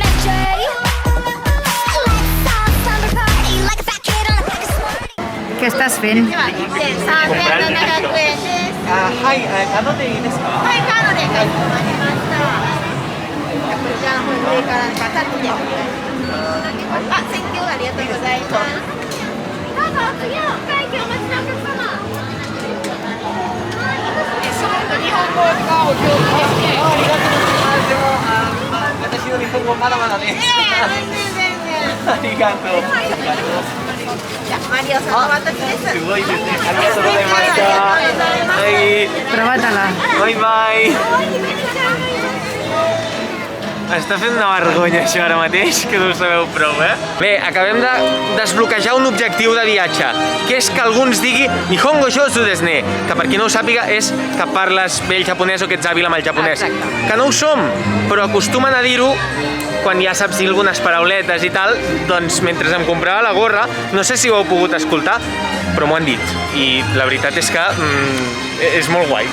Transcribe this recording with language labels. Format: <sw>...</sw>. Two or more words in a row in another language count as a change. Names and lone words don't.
<ca>Què estàs fent?</ca> <ja>では1.3700円です。はい、カードでいいですか？はい、カードでかしこまりました。こちらの方に上からタッチでお願いします。センキューありがとうございます。どうぞ次のお会計お待ちのお客様。すごく日本語がお上手ですね。ありがとうございます。でも、私の日本語まだまだです。全然。ありがとう。じゃあマリオさんお待たせです。すごいですね。ありがとうございました。はい。</ja> <ca>Prova-te-la.</ca> <en>Bye bye.</en> <ca>Està fent una vergonya això ara mateix, que no ho sabeu prou, eh? Bé, acabem de desbloquejar un objectiu de viatge, que és que algú ens digui</ca> <ja>日本語上手ですね,</ja> <ca>que per qui no ho sàpiga és que parles bé el japonès o que ets hàbil amb el japonès. Exacte. Que no ho som, però acostumen a dir-ho quan ja saps dir algunes parauletes i tal, doncs mentre em comprava la gorra, no sé si ho heu pogut escoltar, però m'ho han dit. I la veritat és que és molt guai.</ca>